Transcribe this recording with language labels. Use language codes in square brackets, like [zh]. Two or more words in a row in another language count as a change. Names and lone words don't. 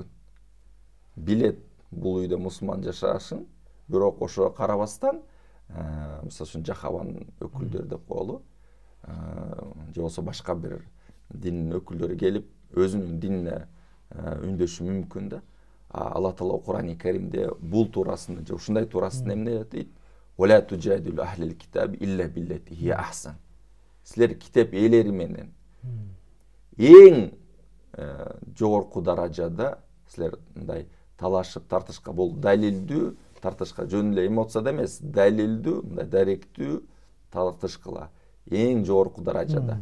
[ky] Билет бул үйдө мусулман жашашын, бирок ошого карабастан, мисалы үчүн Жахаванын өкүлдөрү деп коелу, же болбосо башка бир диндин өкүлдөрү келип өзүнүн динине үндөшү мүмкүн да. Алла Таала Кур'ан-ы Каримде бул туурасында же ушундай туурасында эмне дейт? [ar] ولا تجادلوا أهل الكتاب إلا بالتي هي أحسن. [ky] Силер китеп ээлери менен эң жогорку даражада силер мындай талашып тартышка, бул далилдүү тартышка, жөн эле эмоцияда эмес, далилдүү, мындай даректүү тартышкыла эң жогорку даражада.